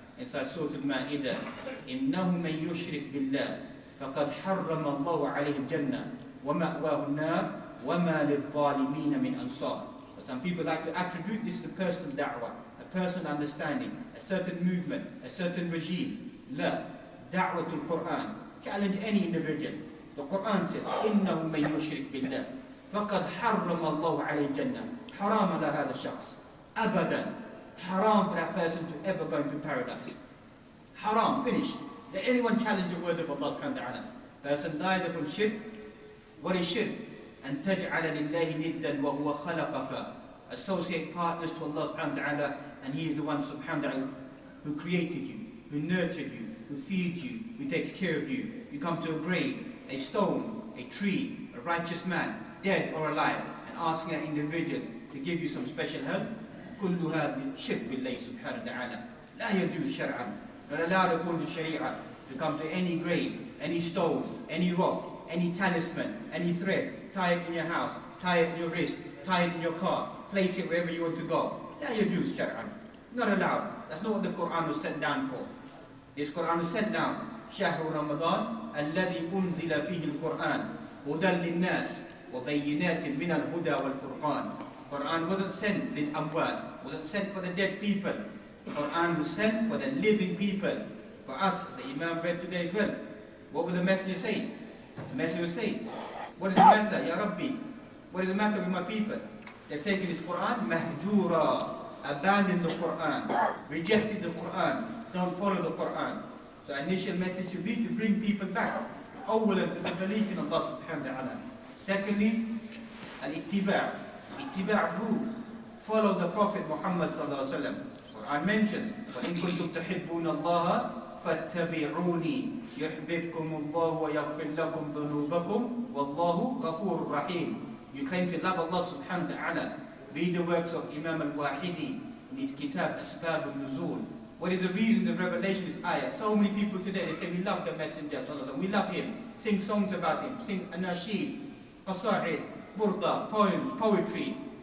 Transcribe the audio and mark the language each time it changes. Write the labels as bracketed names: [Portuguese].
[English] Inside Surah Al-Ma'idah, [Arabic] إِنَّهُ مَنْ يُشْرِكْ بِاللَّهِ فَقَدْ حَرَّمَ اللَّهُ عَلَيْهِ الْجَنَّةِ وَمَأْوَاهُ النَّارِ وَمَا لِلظَّالِمِينَ مِنْ أَنصَارٍ. [English] But some people like to attribute this to personal da'wah, a personal understanding, a certain movement, a certain regime. La, da'wah to Quran. Challenge any individual. The Quran says, [Arabic] إِنَّهُ مَنْ يُشْرِكْ بِاللَّهِ فَقَدْ حَرَّمَ اللَّهُ عَلَيْهِ الْجَنَّةِ حَرَامَ لَا هَذَا الشَّخْص أَبَدًا. [English] Haram for that person to ever go into paradise. Haram, finish. Let anyone challenge the words of Allah subhanahu wa ta'ala. Person dies upon shirk. What is shirk? And [Arabic] تَجْعَلَ لِلَّهِ نِدًّا وَهُوَ خَلَقَكَ. [English] Associate partners to Allah subhanahu wa ta'ala, and He is the one subhanahu wa ta'ala who created you, who nurtured you, who feeds you, who takes care of you. You come to a grave, a stone, a tree, a righteous man, dead or alive, and asking that individual to give you some special help. [Arabic] كل هذا شرك بالله سبحانه وتعالى لا يجوز شرعا. [English] Not allowed according to Sharia to come to any grave, any stone, any rock, any talisman, any thread, tie it in your house, tie it in your wrist, tie it in your car, place it wherever you want to go. [Arabic] لا يجوز شرعا. [English] Not allowed. That's not what the Quran was sent down for. This Quran was sent down. [Arabic] شهر رمضان الذي أنزل فيه القرآن هدى للناس وبينات من الهدى والفرقان. [English] Quran wasn't sent [Arabic] lil amwat, [English] wasn't sent for the dead people. Quran was sent for the living people. For us, the Imam read today as well. What will the messenger say? The messenger will say, what is the matter, Ya Rabbi? What is the matter with my people? They've taken this Quran, mahjura, abandoned the Quran, rejected the Quran, don't follow the Quran. So initial message should be to bring people back, awwalan to the belief in Allah subhanahu wa ta'ala. Secondly, al-ittiba'. Ittiba' who? Follow the Prophet Muhammad sallallahu alaihi wasallam. Quran mentions, [Arabic] وَإِن كُنْتُمْ تُحِبُّونَ اللَّهَ فَاتَّبِعُونِي يُحْبِبْكُمُ اللَّهُ وَيَغْفِرْ لَكُمْ ذُنُوبَكُمْ وَاللَّهُ غَفُورٌ رَحِيمٌ. [English] You claim to love Allah subhanahu wa ta'ala. Read the works of Imam al-Wahidi in his kitab Asbab al-Nuzul. What is the reason of revelation of this ayah? So many people today, they say we love the messenger sallallahu alaihi wasallam, we love him, sing songs about him, sing anashid, qasa'id, burda, poems, poetry.